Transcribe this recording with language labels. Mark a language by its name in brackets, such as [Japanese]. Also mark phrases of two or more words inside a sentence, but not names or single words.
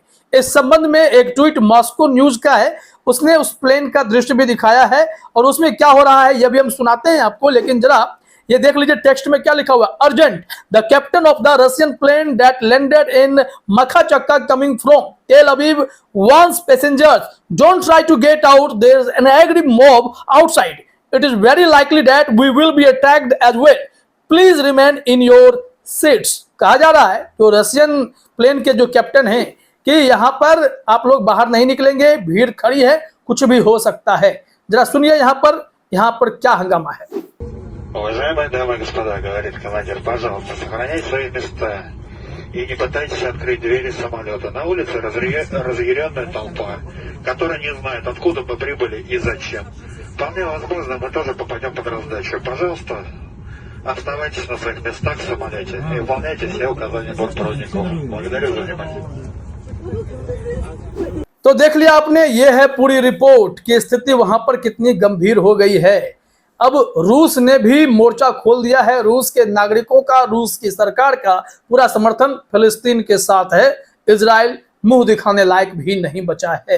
[Hindi] इस संबंध में एक ट्वीट मॉस्को न्यूज का है, उसने उस प्लेन का दृश्य भी दिखाया है, और उसमें क्या हो रहा है यह भी हम सुनाते हैं आपको। लेकिन जरा ये देख लीजिए टेक्स्ट में क्या लिखा हुआ है। [English] Urgent, the captain of the Russian plane that landed in Makhachkala coming from Tel Aviv warns passengers don't try to get out, there is an angry mob outside, it is very likely that we will be attacked as well, please remain in your seats. [Hindi] कहा जा रहा है तो [English] Russian plane [Hindi] के जो कैप्टन हैं कि यहाँ पर आप लोग बाहर नहीं निकलेंगे, भीड़ खड़ी है, कुछ भी हो सकता है। जरा सुनिए यहाँ पर क्या हंगामा है। [Russian] Уважаемые дамы и господа, говорит командир, пожалуйста, сохраняйте свои места и не пытайтесь открыть двери самолета. На улице разъяренная толпа, которая не знает, откуда мы прибыли и зачем. Вполне возможно, мы тоже попадем под раздачу. Пожалуйста, оставайтесь на своих местах в самолете и выполняйте все указания бортпроводников. Благодарю за внимание. [Hindi] तो देख लिया आपने, ये है पूरी रिपोर्ट की स्थिति वहां पर कितनी गंभीर हो गई है। अब रूस ने भी मोर्चा खोल दिया है। रूस के नागरिकों का, रूस की सरकार का पूरा समर्थन फिलिस्तीन के साथ है। इजराइल मुंह दिखाने लायक भी नहीं बचा है।